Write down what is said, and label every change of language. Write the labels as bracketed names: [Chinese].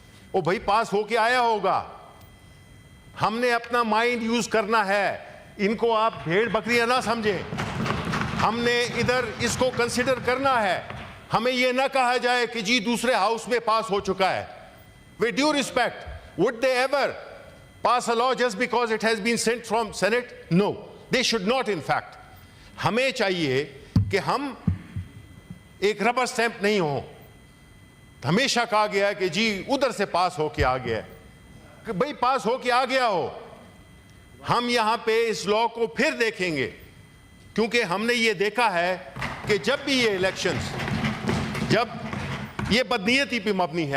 [Urdu] او بھائی پاس ہو کے آیا ہوگا, ہم نے اپنا مائنڈ یوز کرنا ہے. ان کو آپ بھیڑ بکریاں نہ سمجھیں, ہم نے ادھر اس کو کنسیڈر کرنا ہے. ہمیں یہ نہ کہا جائے کہ جی دوسرے ہاؤس میں پاس ہو چکا ہے. [English] With due respect, would they ever pass a law just because it has been sent from Senate? No, they should not in fact. [Urdu] ہمیں چاہیے کہ ہم ایک ربر سٹیمپ نہیں ہوں. ہمیشہ کہا گیا ہے کہ جی ادھر سے پاس ہو کے آ گیا ہے, کہ بھئی پاس ہو کے آ گیا ہو. ہم یہاں پہ اس لا کو پھر دیکھیں گے, کیونکہ ہم نے یہ دیکھا ہے کہ جب بھی یہ الیکشنز, جب یہ بدنیتی پہ مبنی ہے.